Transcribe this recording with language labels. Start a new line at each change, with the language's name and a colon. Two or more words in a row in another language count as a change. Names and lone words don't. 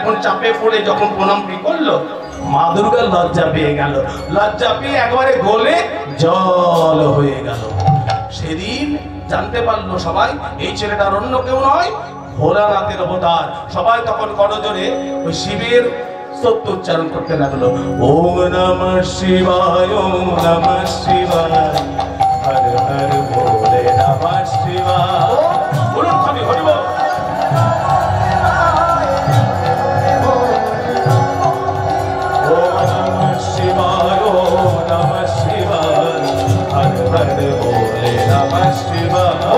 Bangla: এখন চাপে পড়ে যখন প্রণামটি করলো, মা দুর্গা লজ্জা পেয়ে গেল। লজ্জা পেয়ে একবারে গলে জল হয়ে গেল। সেদিন জানতে পারলো সবাই, এই ছেলেটার অন্য কেউ নয়, ভোলানাথের অবতার। সবাই তখন করজোরে ওই শিবের সত্য উচ্চারণ করতে লাগলো,
Sanskrit: ওম নমঃ শিবায়, ওম নমঃ শিবায়, হর হর ভোলে নমঃ শিবায়।
Bangla: বলুন আমি হরিব।
Sanskrit: ওম নমঃ শিবায়, ওম নমঃ শিবায়, হর হর ভোলে নমঃ শিবায়।